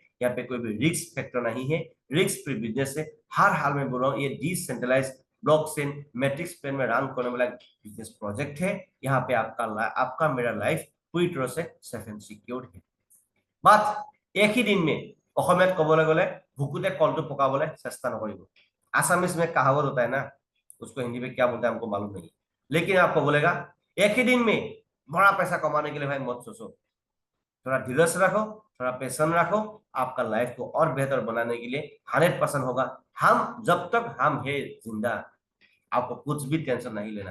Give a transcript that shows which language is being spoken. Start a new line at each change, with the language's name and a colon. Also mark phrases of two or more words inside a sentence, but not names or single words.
Hindi: यहाँ पे कोई भी
English: risk factor
Hindi: नहीं है,
English: risk free business
Hindi: है। हर हाल में बोल रहा हूँ, ये
English: decentralize blockchain matrix plane
Hindi: में रन करने वाला
English: business project
Hindi: है। यहाँ पे आपका मेरा लाइफ पूरी तरह से
English: safe and secure
Hindi: है। बात एक ही दिन में
Assamese: অসমীয়াত কবলৈ গলে ভুকুতে কলটো পকাবলৈ চেষ্টা নকৰিব।
Hindi: आसामीज में कहावत होता है ना, उसको हिंदी में क्या बोलते हैं हमको मालूम नहीं, लेकिन आपको बोलेगा एक ही दिन में बड़ा पैसा कमाने के लिए भाई मत सोचो, थोड़ा धीरज रखो, थोड़ा पेशेंस रखो। आपका लाइफ को और बेहतर बनाने के लिए 100% होगा। हम जब तक हम है जिंदा, आपको कुछ भी टेंशन नहीं लेना।